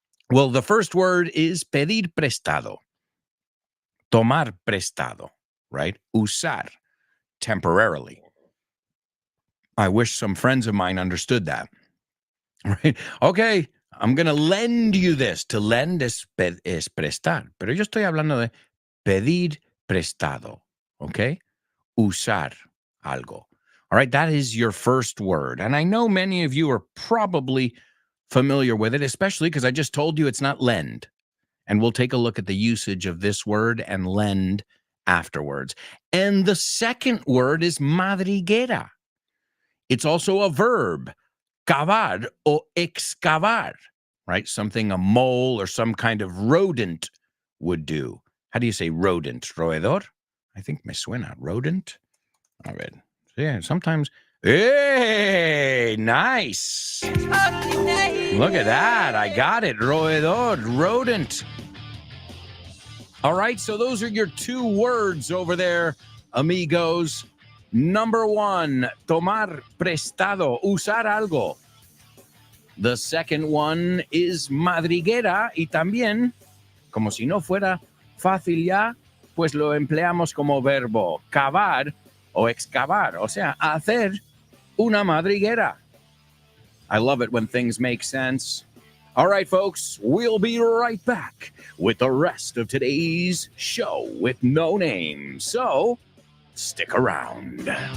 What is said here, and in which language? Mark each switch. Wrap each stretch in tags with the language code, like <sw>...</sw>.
<en>Well, the first word is</en> <es>pedir prestado. Tomar prestado,</es> <en>right?</en> <es>Usar,</es> <en>temporarily. I wish some friends of mine understood that, right? Okay, I'm going to lend you this. To lend</en> <es>es prestar, pero yo estoy hablando de pedir prestado,</es> <en>okay?</en> <es>Usar algo.</es> <en>All right, that is your first word. And I know many of you are probably familiar with it, especially because I just told you it's not lend. And we'll take a look at the usage of this word and lend afterwards. And the second word is madriguera. It's also a verb,</en> <es>cavar o excavar,</es> <en>right? Something a mole or some kind of rodent would do. How do you say rodent? Roedor? I think</en> <es>me suena.</es> <en>Rodent? All right. Yeah, sometimes. Hey, nice. Look at that. I got it.</en> <es>Roedor, rodent.</es> <en>All right, so those are your two words over there, amigos. Number one,</en> <es>tomar prestado, usar algo. The second one is madriguera, y también, como si no fuera fácil ya, pues lo empleamos como verbo cavar o excavar, o sea, hacer una madriguera.</es> <en>I love it when things make sense. All right, folks, we'll be right back with the rest of today's show with no name. So, stick around.</en>